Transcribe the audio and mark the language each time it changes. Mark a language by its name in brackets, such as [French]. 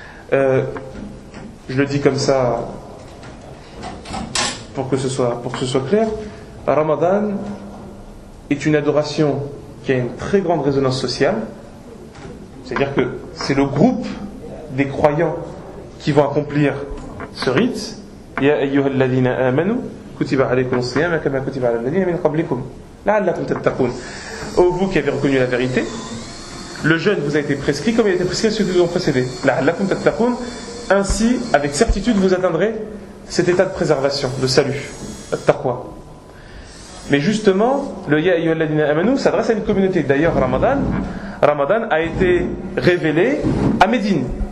[French] Je le dis comme ça pour que ce soit clair. Ramadan est une adoration qui a une très grande résonance sociale. C'est-à-dire que c'est le groupe des croyants qui vont accomplir ce rite. [Arabic] Ya ayyuhal ladina amanu, كتب عليكم الصيام كما كتب على الذين من قبلكم لعلكم تتقون. [French] Ô vous qui avez reconnu la vérité, le jeûne vous a été prescrit comme il a été prescrit à ceux qui vous ont précédé. [Arabic] لعلكم تتقون. [French] Ainsi, avec certitude, vous atteindrez cet état de préservation, de salut. Taqwa. Mais justement, le [Arabic] Ya ayyuha alladhina amanu [French] s'adresse à une communauté. D'ailleurs, Ramadan a été révélé à Médine.